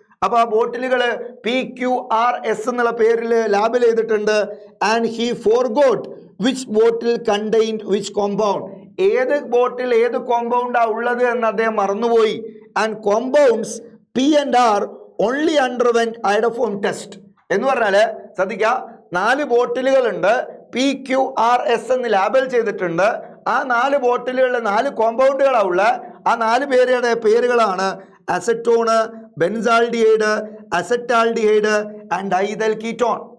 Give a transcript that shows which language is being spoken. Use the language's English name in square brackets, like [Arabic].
[Malayalam] അപ്പോൾ ആ ബോട്ടിലുകൾ PQRS എന്നുള്ള പേരിൽ ലാബിൽ ചെയ്തിട്ടുണ്ട്. [English] And he forgot which bottle contained which compound. [Malayalam] ഏത് ബോട്ടിൽ ഏത് കോമ്പൗണ്ടാണ് ഉള്ളത് എന്ന് അദ്ദേഹം മറന്നുപോയി. [English] And compounds P and R only underwent iodoform test. [Malayalam] എന്ന് പറഞ്ഞാൽ ശ്രദ്ധിക്കുക, 4 ബോട്ടിലുകളുണ്ട്, PQRS എന്ന് ലാബൽ ചെയ്തിട്ടുണ്ട്. ആ 4 ബോട്ടിലുകളിൽ 4 കോമ്പൗണ്ടുകളാണ് ഉള്ളത്. ആ 4 പേരുടെ പേരുകളാണ് അസറ്റോണ്, ബെൻസാൽഡിഹൈഡ്, അസറ്റാൽഡിഹൈഡ് ആൻഡ് ഡൈഇഥൈൽ കീറ്റോൺ.